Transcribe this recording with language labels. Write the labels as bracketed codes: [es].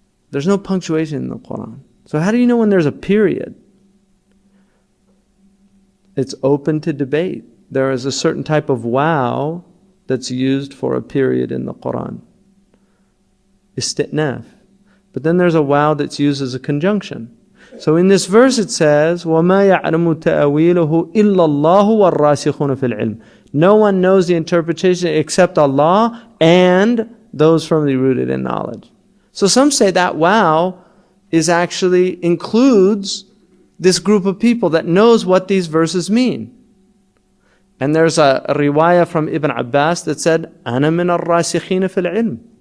[en] There's no punctuation in the Quran. So how do you know when there's a period? It's open to debate. There is a certain type of wow that's used for a period in the Quran. Istitnaf. But then there's a wow that's used as a conjunction. So in this verse it says, [ar] وَمَا يَعْلَمُ تَأْوِيلَهُ إِلَّا اللَّهُ وَالرَّاسِخُونَ فِي الْعِلْمِ. [en] No one knows the interpretation except Allah and those firmly rooted in knowledge. So some say that wow is actually includes this group of people that knows what these verses mean. And there's a riwayah from Ibn Abbas that said, [ar] أَنَا مِنَ الرَّاسِخِينَ فِي الْعِلْمِ.